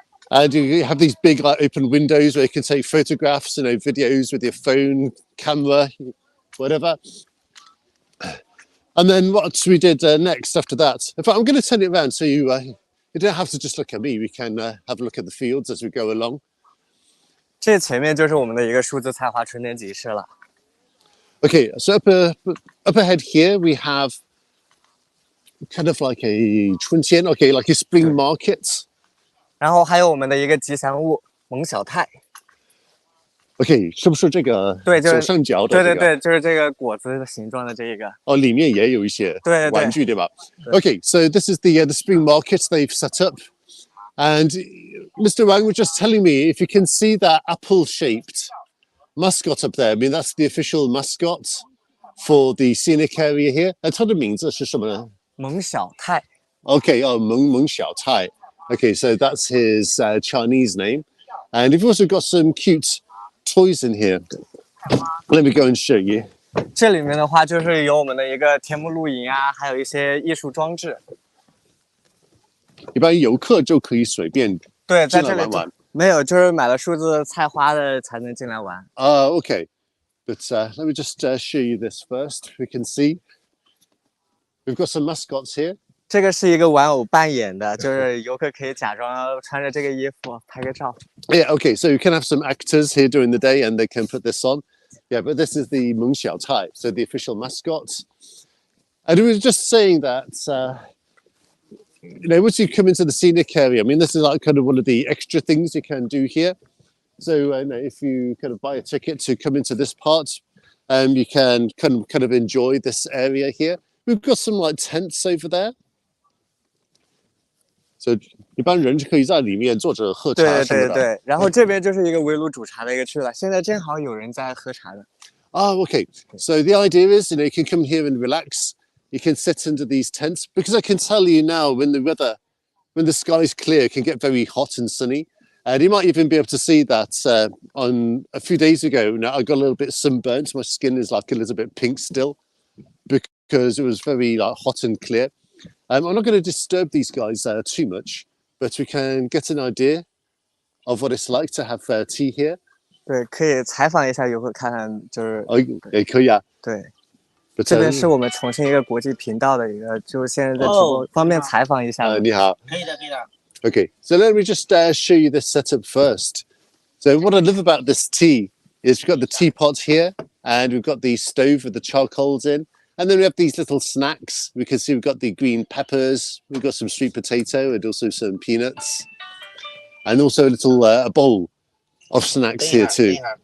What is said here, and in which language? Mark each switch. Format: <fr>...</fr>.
<en>And you have these big like open windows where you can take photographs, you know, videos with your phone, camera, whatever. And then what we did next after that, in fact, I'm going to turn it around so you don't have to just look at me. We can have a look at the fields as we go along.</en> <zh>这前面就是我们的一个数字菜花春天集市了。</zh> <en>Okay, so up ahead here we have kind of like a 春天, okay, like a spring market.</en> <zh>然后还有我们的一个吉祥物蒙小太。</zh> <en>Okay,</en> <zh>是不是这个左上角的这个？对对对，就是这个果子的形状的这一个。哦，里面也有一些玩具，对吧？</zh> <en>Okay, so this is the spring market they've set up, and Mr. Wang was just telling me if you can see that apple-shaped mascot up there. I mean, that's the official mascot for the scenic area here.</en> <zh>它的名字是什么呢？蒙小太。</zh> <en>Okay, oh, 蒙小太. Okay, so that's his Chinese name, and you've also got some cute toys in here. Let me go and show you.</en> <zh>这里面的话就是有我们的一个天幕露营啊，还有一些艺术装置。一般游客就可以随便对，在进来这里玩玩。没有，就是买了数字菜花的才能进来玩。</zh> <en>Okay. But let me just show you this first. We can see we've got some mascots here.</en> <zh>这个是一个玩偶扮演的，就是游客可以假装穿着这个衣服拍个照。</zh> <en>Yeah, okay. So you can have some actors here during the day and they can put this on. Yeah, but this is the Meng Xiao Tai, so the official mascot. And we were just saying that, once you come into the scenic area, I mean, this is like kind of one of the extra things you can do here. So if you kind of buy a ticket to come into this part, you can kind of enjoy this area here. We've got some like tents over there. So</en> <zh>一般人可以在里面坐着喝茶对什么的。对对，然后这边就是一个围炉煮茶的一个区了。现在正好有人在喝茶的。</zh> <en>Oh, okay. So the idea is, you can come here and relax. You can sit under these tents because I can tell you now when the sky's clear, it can get very hot and sunny. And you might even be able to see that on a few days ago. Now I got a little bit sunburnt. My skin is like a little bit pink still because it was very like hot and clear. I'm not going to disturb these guys too much, but we can get an idea of what it's like to have tea here.</en> <zh>对，可以采访一下游客，看看就是也可以啊。对。</zh> <en>But,</en> <zh>这边是我们重庆一个国际频道的一个，就是现在在直播，方便采访一下。你好。可以的，可以的。</zh> <en>Okay, so let me just show you this setup first. So what I love about this tea is we've got the teapot here, and we've got the stove with the charcoals in, and then we have these little snacks. We can see we've got the green peppers, we've got some sweet potato, and also some peanuts, and also a little a bowl of snacks here too.</en>